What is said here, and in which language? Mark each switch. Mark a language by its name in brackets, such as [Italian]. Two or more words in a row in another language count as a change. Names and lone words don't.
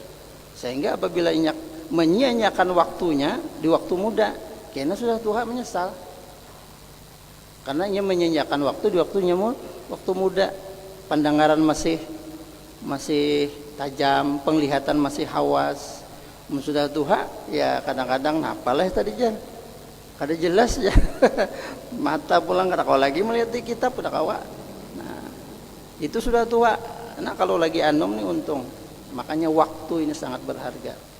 [Indonesian] Sehingga apabila menyia-nyiakan waktunya di waktu muda, kena sudah tua menyesal. Karena ia menyia-nyiakan waktu di waktunya waktu muda, pandangan masih tajam, penglihatan masih hawas. [Banjar] Sudah tua ya kadang-kadang apalah tadi jan, kada jelas ya. Mata pulang kada kau lagi melihat di kitab udah kawa. Nah, itu sudah tua. [Indonesian] Nah, [Banjar] kalau lagi anom nih untung. [Indonesian] Makanya waktu ini sangat berharga.